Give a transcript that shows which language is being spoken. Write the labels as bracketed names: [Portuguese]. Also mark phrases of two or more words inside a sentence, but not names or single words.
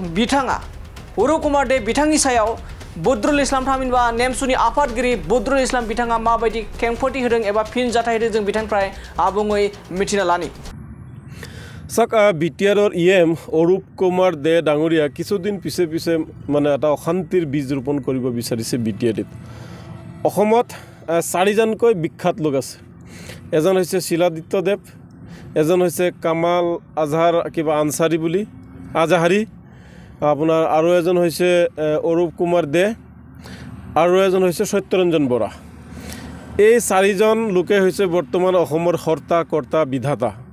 [Bodo] बिथांनि सायाव बद्रुल इस्लाम थामहिनबा नेमसुनि आफादगिरि बद्रुल इस्लाम बिथाङा माबायदि खेंफोरथि होदों एबा फिन जाथाय होदों जों बिथांनिफ्राय आबुङै मिथिना लानि [Assamese] बिटिआरर इएम अरुप कुमार दे डाঙৰীয়া কিছুদিন পিছে মানে এটা অশান্তিৰ বীজ ৰোপণ কৰিব বিচাৰিছে বিটিআৰত অসমত 4জনকৈ বিখ্যাত লোক আছে এজন হৈছে শিলাদিত্য দেৱ এজন হৈছে কামাল আজহাৰ কিবা আনসাৰী বুলি আজাহাৰী আপোনাৰ আৰু এজন হৈছে অৰুপ কুমাৰ দে আৰু এজন হৈছে সত্যৰঞ্জন বৰা এই 4জন লোকে হৈছে বৰ্তমান অসমৰ হৰ্তা কৰ্তা বিধাতা